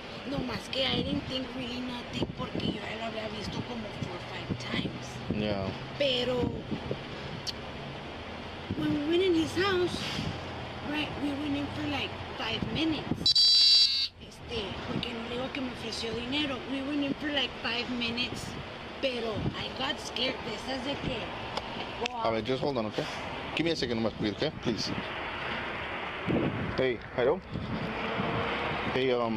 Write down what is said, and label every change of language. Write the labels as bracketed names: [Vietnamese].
[Spanish] No más que [English] I didn't think really nothing [Spanish] porque yo ya lo había visto como [English] 4 or 5 times. Yeah. [Spanish] Pero [English] when we went in his house, right, we went in for like 5 minutes. [Spanish] Porque no le digo que me ofreció dinero. [English] We went in for like 5 minutes. [Spanish] Pero [English] I got scared [Spanish] de esas de que [English] A ver, just hold on, okay? Give me a second, nomás, please, okay? Please. Hey, hello? Hey,